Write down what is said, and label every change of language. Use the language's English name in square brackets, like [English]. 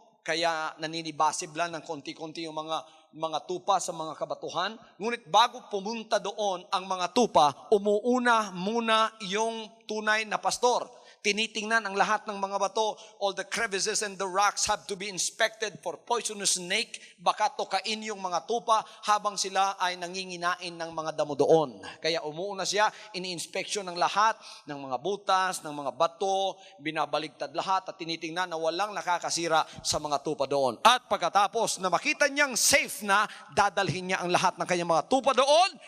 [Filipino] Kaya naninibasib lang ng konti-konti yung mga tupa sa mga kabatuhan. Ngunit bago pumunta doon ang mga tupa, umuuna muna yung tunay na pastor. Tinitingnan ang lahat ng mga bato. [English] All the crevices and the rocks have to be inspected for poisonous snake. [Filipino] Baka tukain yung mga tupa habang sila ay nanginginain ng mga damo doon. Kaya umuuna siya, ini-inspeksyon ng lahat ng mga butas, ng mga bato, binabaligtad lahat at tinitingnan na walang nakakasira sa mga tupa doon. At pagkatapos na makita niyang safe na, dadalhin niya ang lahat ng kanyang mga tupa doon.